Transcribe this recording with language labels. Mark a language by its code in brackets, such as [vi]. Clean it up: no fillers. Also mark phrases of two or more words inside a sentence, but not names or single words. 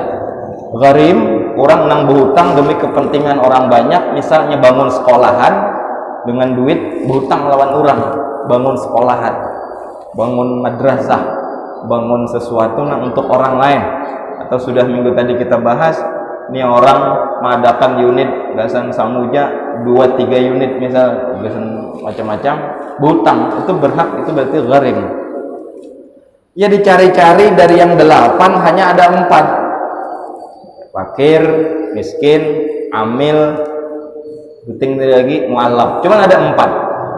[bjn] Gharim, orang nang berhutang demi kepentingan orang banyak, misalnya bangun sekolahan dengan duit berhutang lawan orang, bangun sekolahan, bangun madrasah, bangun sesuatu nang untuk orang lain. Atau sudah minggu tadi kita bahas, ini orang mengadakan unit gasan samuja 2-3 unit misal, gasan macam-macam, berhutang, itu berhak, itu berarti gharim. [id] Ya dicari-cari dari yang 8 hanya ada 4, fakir, miskin, amil, penting lagi mu'allaf, cuman ada 4.